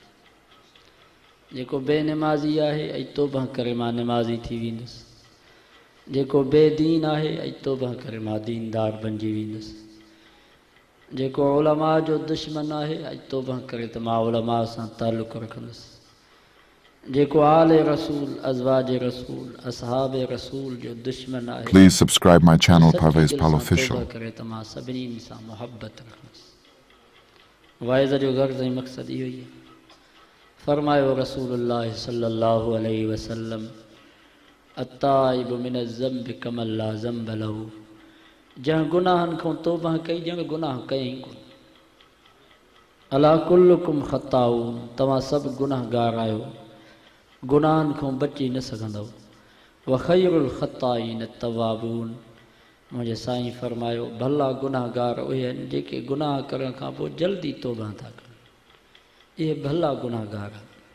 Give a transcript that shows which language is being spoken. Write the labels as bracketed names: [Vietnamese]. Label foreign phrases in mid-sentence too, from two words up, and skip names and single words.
[Sindhi] जेको बेनमाज़ी आहे ऐं तौबा करे मां नमाज़ी थी वेंदुसि, जेको बेदीन आहे ऐं तौबा करे मां दीनदार बणिजी वेंदुसि, जेको उलमा जो दुश्मन आहे ऐं तौबा करे त मां उलमा सां ताल्लुक़ रखंदुसि, जेको आले रसूल, अज़वाज रसूल, असहाब रसूल जो दुश्मन आहे, [English] Please subscribe my channel [Sindhi] सच्ची Parvez दिलि Pal सां Official. तौबा करे त मां सभिनीनि सां मुहबत रखंदुसि। वाइज़ जो गर्ज़ ऐं मक़सदु इहो ई आहे। [Arabic] फरमायो رسول الله صلى الله عليه وسلم التائب من الذنب كمن لا ذنب له. [Sindhi] जंहिं गुनाहनि खां तौबा कई ॼण गुनाह कयईं कोन। [Arabic] ألا كلكم خطاؤون, [Sindhi] तव्हां सभु गुनाहगार आहियो, गुनाहनि खां बची न सघंदव। [Arabic] و خير الخطائين التوابون, [Sindhi] मुंहिंजे साईं फरमायो भला गुनाहगार उहे आहिनि जेके गुनाह करण खां पोइ जल्दी तौबा था कनि। इहे भला गुनाहगार आहिनि।